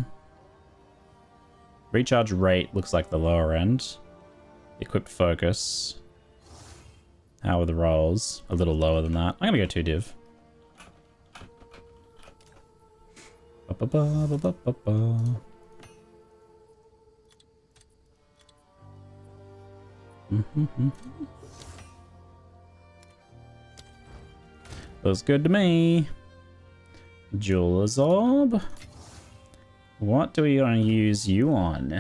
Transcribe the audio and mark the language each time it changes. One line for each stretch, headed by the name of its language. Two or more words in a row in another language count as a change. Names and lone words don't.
English: Recharge rate looks like the lower end. Equipped focus. How are the rolls? A little lower than that. I'm gonna go 2 div. Ba -ba -ba -ba -ba -ba. Looks good to me. Jeweler's Orb. What do we want to use you on?